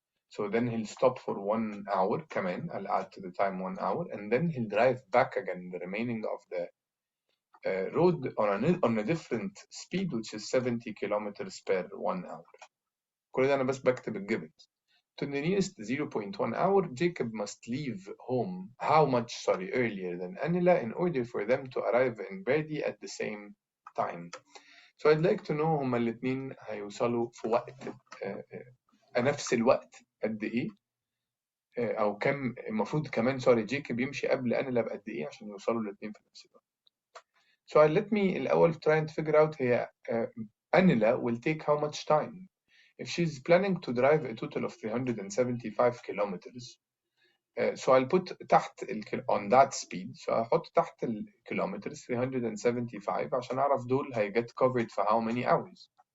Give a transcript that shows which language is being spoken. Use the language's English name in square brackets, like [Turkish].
[English] So then he'll stop for 1 hour. Come in, I'll add to the time 1 hour, and then he'll drive back again the remaining of the road on a different speed, which is 70 kilometers per 1 hour. [Arabic] كل ده أنا بس بكتب الجيفنز. [English] To the nearest 0.1 hour, Jacob must leave home earlier than Anila in order for them to arrive in Brady at the same time. So I'd like to know [Arabic] هما الاتنين هيوصلوا في وقت نفس الوقت قد إيه؟ أو كم المفروض كمان جيكوب يمشي قبل أنيلا بقد إيه عشان يوصلوا الاتنين في نفس الوقت. [English] So let me الأول try and figure out هي Anila will take how much time. If she's planning to drive a total of 375 kilometers, so I'll put تحت on that speed, so [Arabic] هحط تحت الكيلومترز 375 عشان أعرف دول [English] get covered for how many hours.